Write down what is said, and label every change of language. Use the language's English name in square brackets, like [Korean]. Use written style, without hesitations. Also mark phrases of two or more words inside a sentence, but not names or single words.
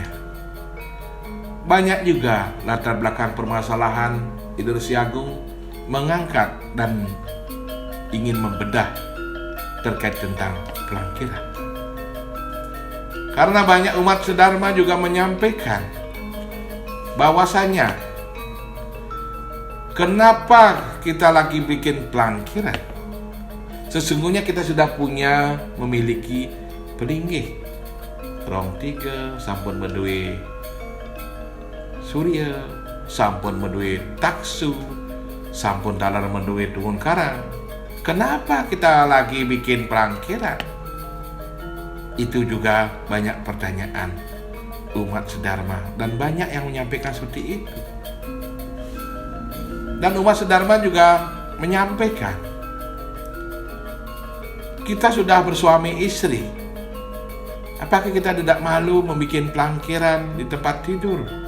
[Indonesian] Banyak juga latar belakang permasalahan Ida Resi Agung mengangkat dan ingin membedah terkait tentang pelangkiran. Karena banyak umat sedharma juga menyampaikan bahwasanya kenapa kita lagi bikin pelangkiran? Sesungguhnya kita sudah memiliki pelinggih rong tiga [Balinese] sampun menduwe Surya, sampun menduwe taksu, sampun dalar menduwe dungun karang. [Indonesian] Kenapa kita lagi bikin pelangkiran? Itu juga banyak pertanyaan umat sedharma dan banyak yang menyampaikan seperti itu. Dan umat sedharma juga menyampaikan, kita sudah bersuami istri, apakah kita tidak malu membuat pelangkiran di tempat tidur?